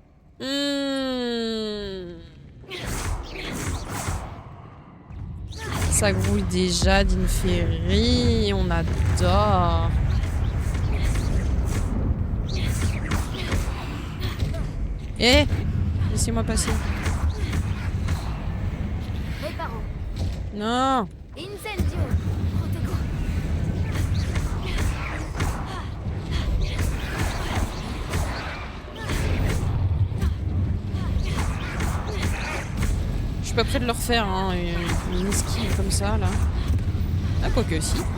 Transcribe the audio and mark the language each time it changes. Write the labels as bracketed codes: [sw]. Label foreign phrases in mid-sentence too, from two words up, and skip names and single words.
[fr] Ça grouille déjà d'inférie, on adore. Eh, laissez-moi passer. Reparo. Non. Incendio. Protego. Je suis pas prêt de le refaire, hein, une esquive comme ça, là. Ah, quoique, si.